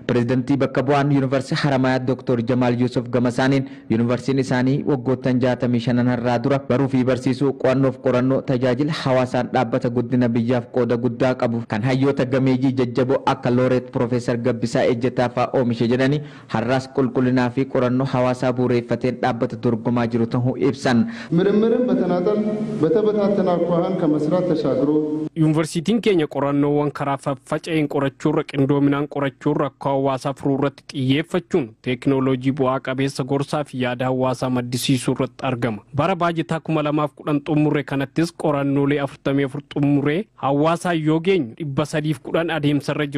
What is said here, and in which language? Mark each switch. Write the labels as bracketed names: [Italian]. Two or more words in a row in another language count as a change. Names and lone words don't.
[Oromo] Pireezidantii bakka bu'aan yuunivarsiitii Haramayaa Dr. Jamaal Yusuf Gamasaaniin yuunivarsiitiin isaanii waggoottan 65 irraa dura baruu fi barsiisuu qo'annoof qorannoo tajaajila hawaasaan dhaabbata guddina biyyaaf qooda guddaa qabu kan hayyoota gameeyyii jajjaboo akka Looreet Profeesar Gabbisaa Ejjetaa fa'aa oomishe jedhanii har'aas qulqullinaa fi qorannoo hawaasaa bu'uureeffateen dhaabbata dorgomaa jiru jiru ta'uu ibsan. [Amharic] ምርምርን በተናጠል በተበታተነ አኳኋን ከመስራት ተሻግሮ [Oromo] ዩኒቨርሲቲን keenya qorannoowwan karaa faffaca'een qorachuurra qindoominaan qorachuurra akka hawaasaa furuurratti xiyyeeffachuun teekinooloojii bu'aa qabeessa gorsaa fi yaada hawaasaa maddisiisuu irratti argama. Bara baajetaa 2010 xumurre kanattis qorannoolee 44 xumuree hawaasaa yoo geenyu 310 adeemsarra jiru.